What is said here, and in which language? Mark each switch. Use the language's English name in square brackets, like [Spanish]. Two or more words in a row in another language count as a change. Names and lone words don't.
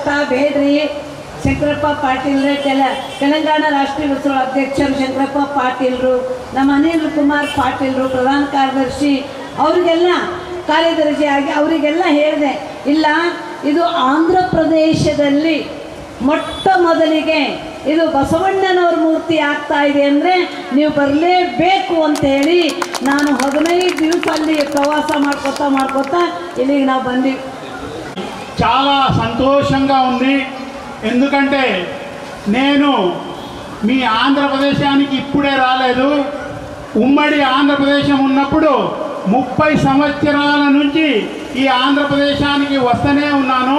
[Kannada] ಬೇಡ್ರಿ ಶಂಕರಪ್ಪ ಪಾಟೀಲ್ರೆ, ತೆಲಂಗಾಣ ರಾಷ್ಟ್ರೀಯ ಬಸವ ಅಧ್ಯಕ್ಷರು ಶಂಕರಪ್ಪ ಪಾಟೀಲ್ರು, ನಮ್ಮ ಅನಿಲ್ ಕುಮಾರ್ ಪಾಟೀಲ್ರು ಪ್ರಧಾನ ಕಾರ್ಯದರ್ಶಿ, ಅವರಿಗೆಲ್ಲ ಕಾರ್ಯದರ್ಶಿ ಆಗಿ ಅವರಿಗೆಲ್ಲ ಹೇಳಿದೆ, ಇಲ್ಲ ಇದು ಆಂಧ್ರ ಪ್ರದೇಶದಲ್ಲಿ ಮೊಟ್ಟ ಮೊದಲಿಗೆ ಇದು ಬಸವಣ್ಣನವ್ರ ಮೂರ್ತಿ ಆಗ್ತಾ ಇದೆ ಅಂದರೆ ನೀವು ಬರಲೇಬೇಕು ಅಂತೇಳಿ ನಾನು 15 ದಿವಸ ಅಲ್ಲಿ ಪ್ರವಾಸ ಮಾಡ್ಕೋತಾ ఇಲ್ಲಿకి [Telugu] నా బండి చాలా సంతోషంగా ఉంది. ఎందుకంటే నేను మీ ఆంధ్రప్రదేశానికి ఇప్పుడే రాలేదు. ఉమ్మడి ఆంధ్రప్రదేశం ఉన్నప్పుడు 30 సంవత్సరాల నుంచి ఈ ఆంధ్రప్రదేశానికి వస్తూనే ఉన్నాను.